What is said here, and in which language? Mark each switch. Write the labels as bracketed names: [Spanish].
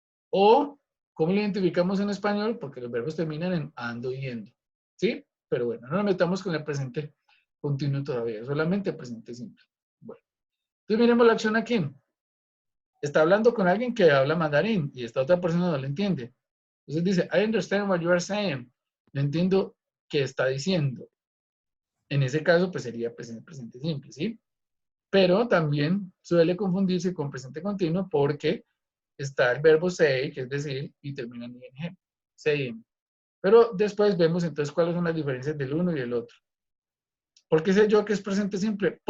[Spanish] O, ¿cómo lo identificamos en español? Porque los verbos terminan en ando y yendo. ¿Sí? Pero bueno, no nos metamos con el presente continuo todavía, solamente el presente simple. Bueno, entonces miremos la acción aquí. Está hablando con alguien que habla mandarín y esta otra persona no le entiende. Entonces dice, [English] I understand what you are saying. [Spanish] No entiendo qué está diciendo. En ese caso, pues sería presente simple, ¿sí? Pero también suele confundirse con presente continuo porque está el verbo say, que es decir, y termina en ing. Saying. Pero después vemos entonces cuáles son las diferencias del uno y del otro. ¿Por qué sé yo que es presente simple?